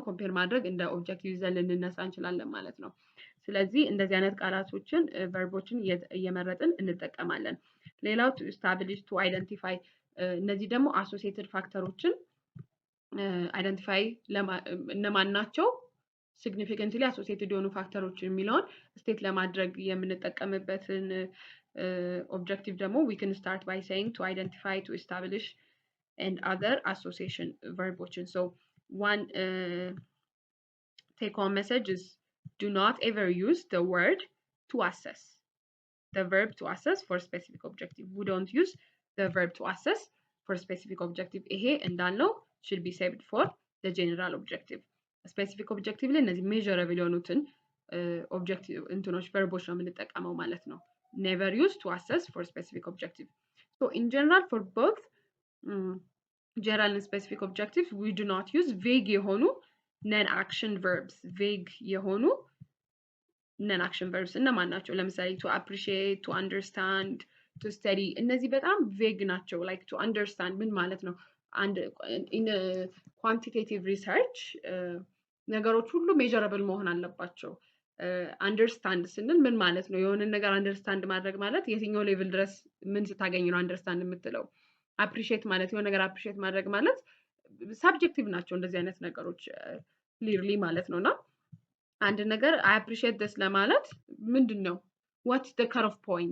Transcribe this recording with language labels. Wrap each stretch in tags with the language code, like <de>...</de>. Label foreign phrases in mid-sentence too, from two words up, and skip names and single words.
<am>ኮምፔር ማድረግ እንደ ኦብጀክቲቭ ይዘን ልንነሳ እንችላለን ማለት ነው። ስለዚህ እንደዚህ አይነት ቃላቶችን ቨርቦችን እየመረጥን እንጠቀማለን። ሌላው</am> <en>to establish to identify፣</en> <am>እነዚህ ደግሞ አሶሲየትድ ፋክተሮችን አይደንቲፋይ እነማን ናቸው</am> <en>significantly associated</en> <am>የሆኑ ፋክተሮች የሚለውን ስቴት ለማድረግ የምንጠቀምበትን ኦብጀክቲቭ ደግሞ</am> <en>we can start by saying to identify, to establish and other association</en> <am>verboችን.</am> <en>So one take home message is do not ever use the word to assess, the verb to assess for specific objective. We don't use the verb to assess for specific objective.</en> <am>ይሄ እንዳልነው</am> <en>should be saved for the general objective. specific objective</en> <am>ላይ እነዚህ</am> <en>measurable</en> <am>የሆኑትን objective እንትኖች verboች ነው የምንጠቀመው ማለት ነው።</am> <en>Never use to assess for specific objective. So in general for both general and specific objectives we do not use vague የሆኑ non-action verbs. vague የሆኑ non-action verbs</en> <am>እነማን ናቸው?</am> <en>ለምሳሌ to appreciate, to understand, to study</en> <am>እነዚህ በጣም vague ናቸው።</am> <en>like to understand</en> <am>ምን ማለት ነው?</am> <en>and in a quantitative research</en> <am>ነገሮች ሁሉ measurable መሆን አለባቸው። አንደርስታንድ ስንል ምን ማለት ነው? የሆነ ነገር አንደርስታንድ ማድረግ ማለት የትኛው ሌቭል ድረስ ምን ስታገኝ ነው አንደርስታንድ የምትለው? አፕሪሺየት ማለት የሆነ ነገር አፕሪሺየት ማድረግ ማለት ሳብጀክቲቭ ናቸው እንደዚህ አይነት ነገሮች ክሊርሊ ማለት ነውና አንድ ነገር</am> <en>I appreciate</en> <am>ደስ ለማለት ምንድነው</am> <en>what's the cut of point?</en>